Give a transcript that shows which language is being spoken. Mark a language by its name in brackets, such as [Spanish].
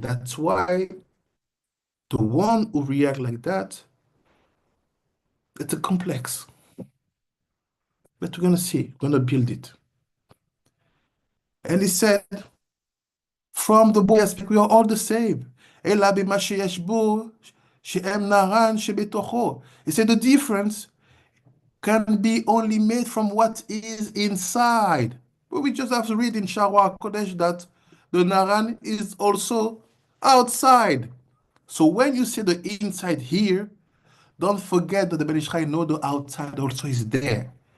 [English] That's why the one who react like that, it's a complex. But we're gonna see, we're gonna build it. And he said, from the boy aspect, we are all the same. [Hebrew] אלא במה שיש בו, שהם נרן שבתוכו. [English] He said the difference can be only made from what is inside. But we just have to read in Shara Kodesh that the Naran is also outside. So when you say the inside here, don't forget that the Ben Ishai know the outside also is there.